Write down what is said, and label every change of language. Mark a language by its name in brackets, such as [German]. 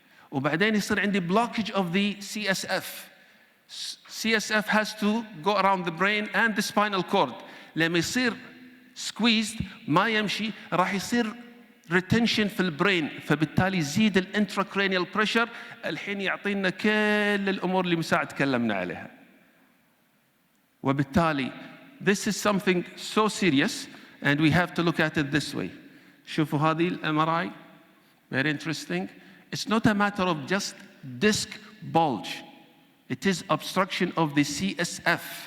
[Arabic] وبعدين يصير عندي [English] blockage of the CSF. CSF has to go around the brain and the spinal cord. [Arabic] لما يصير squeezed ما يمشي راح يصير retention في البرين فبالتالي يزيد الانتراكرانيال بريشر الحين يعطينا كل الامور اللي مساعد تكلمنا عليها. وبالتالي [English] this is something so serious and we have to look at it this way. [Arabic] شوفوا هذه الMRI, [English] very interesting. It's not a matter of just disc bulge. It is obstruction of the CSF.